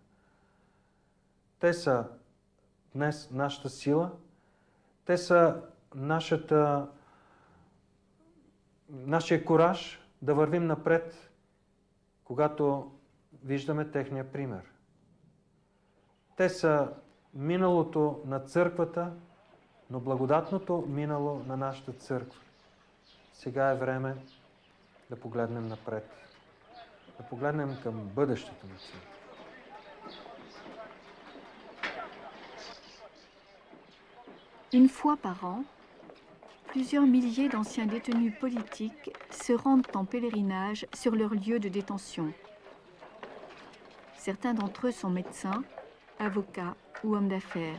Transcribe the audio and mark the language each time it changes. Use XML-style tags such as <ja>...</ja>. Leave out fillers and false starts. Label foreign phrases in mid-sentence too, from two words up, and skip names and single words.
<bg>Те са днес нашата сила, те са нашия кураж да вървим напред, когато виждаме техния пример. Те са миналото на църквата, но благодатното минало на нашата църква. Сега е време да погледнем напред, да погледнем към бъдещето на църква.</bg> <fr>Une fois par an, plusieurs milliers d'anciens détenus politiques se rendent en pèlerinage sur leur lieu de détention. Certains d'entre eux sont médecins, avocats ou hommes d'affaires.</fr>